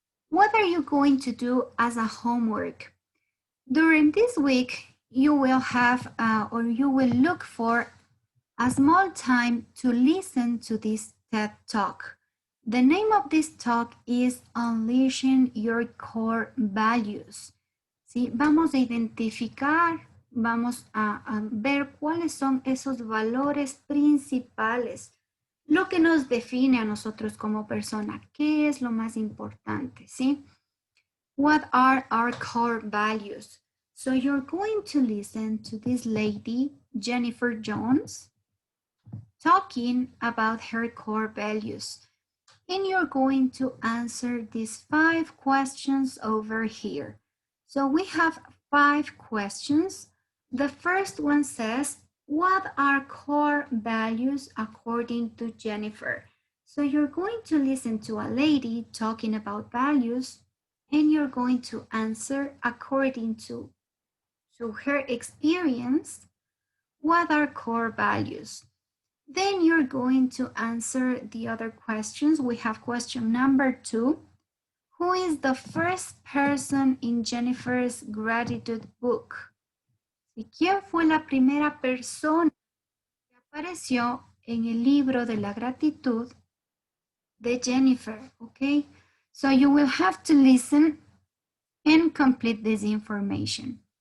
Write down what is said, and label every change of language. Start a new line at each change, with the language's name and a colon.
English: What are you going to do as a homework? During this week, you will have or you will look for a small time to listen to this TED Talk. The name of this talk is Unleashing Your Core Values.
Spanish: ¿Sí? Vamos a identificar, vamos a ver cuáles son esos valores principales, lo que nos define a nosotros como persona, qué es lo más importante, ¿sí?
English: What are our core values? So you're going to listen to this lady, Jennifer Jones, talking about her core values. And you're going to answer these 5 questions over here. So we have 5 questions. The first one says, what are core values according to Jennifer? So you're going to listen to a lady talking about values, and you're going to answer according to her experience, what are core values? Then you're going to answer the other questions. We have question number 2. Who is the first person in Jennifer's gratitude book?
Spanish: ¿Y quién fue la primera persona que apareció en el libro de la gratitud de Jennifer?
English: Okay, so you will have to listen and complete this information.